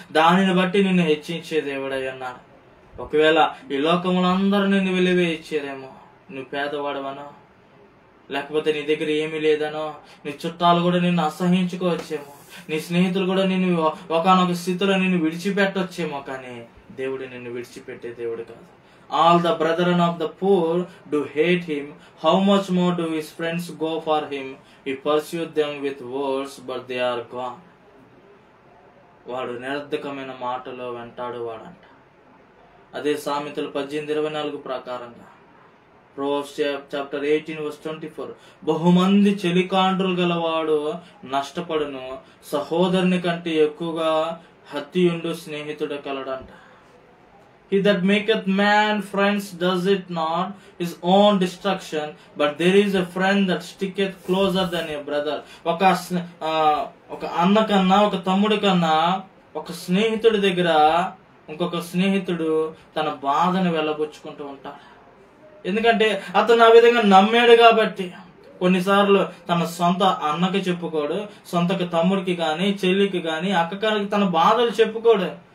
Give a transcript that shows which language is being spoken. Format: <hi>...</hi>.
<te>దానిని బట్టి నిన్ను హెచ్చించే దేవుడై ఉన్నాడు. ఒకవేళ ఈ లోకములో అందరూ నిన్ను వెలివేయించారేమో, నువ్వు పేదవాడవనో, లేకపోతే నీ దగ్గర ఏమీ లేదనో, నీ చుట్టాలు కూడా నిన్ను అసహించుకోవచ్చేమో, నీ స్నేహితులు కూడా నిన్ను ఒకనొక స్థితిలో నిన్ను విడిచిపెట్టొచ్చేమో, కానీ దేవుడు నిన్ను విడిచిపెట్టే దేవుడు కాదు.</te> <en>All the brethren of the poor do hate him. How much more do his friends go for him? He pursued them with words, but they are gone.</en> <te>వాడు నిరర్ధకమైన మాటలో వెంటాడు వాడంట. అదే సామెతలు 18:24 ప్రకారంగా,</te> <en>Proverbs chapter 18:24,</en> <te>బహుమంది చెలికాండ్రులు గలవాడు నష్టపడును, సహోదరుని కంటే ఎక్కువగా హత్తియుండు స్నేహితుడు కలడంట.</te> <en>He that maketh man friends does it not his own destruction, but there is a friend that sticketh closer than a brother.</en> <te>ఒక అన్న కన్నా, ఒక తమ్ముడి కన్నా, ఒక స్నేహితుడి దగ్గర ఇంకొక స్నేహితుడు తన బాధను వెళ్ళబుచ్చుకుంటూ ఉంటాడు. ఎందుకంటే అతను ఆ విధంగా నమ్మాడు కాబట్టి. కొన్నిసార్లు తన సొంత అన్నకి చెప్పుకోడు, సొంత తమ్ముడికి గాని, చెల్లికి గాని, అక్కకి తన బాధలు చెప్పుకోడు.</te>